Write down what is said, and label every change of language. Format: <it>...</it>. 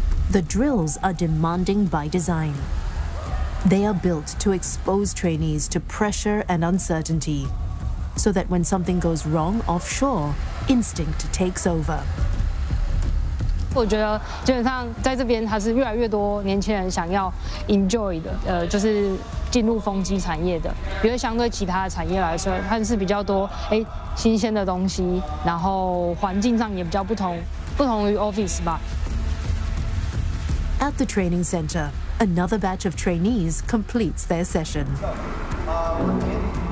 <en>The drills are demanding by design. They are built to expose trainees to pressure and uncertainty. So that when something goes wrong offshore, instinct takes over.</en> <zh>我觉得基本上在这边，它是越来越多年轻人想要 enjoy 的，就是进入风机产业的。因为相对其他的产业来说，它是比较多新鲜的东西，然后环境上也比较不同于 office 吧。</zh> <en>At the training center, another batch of trainees completes their session.</en>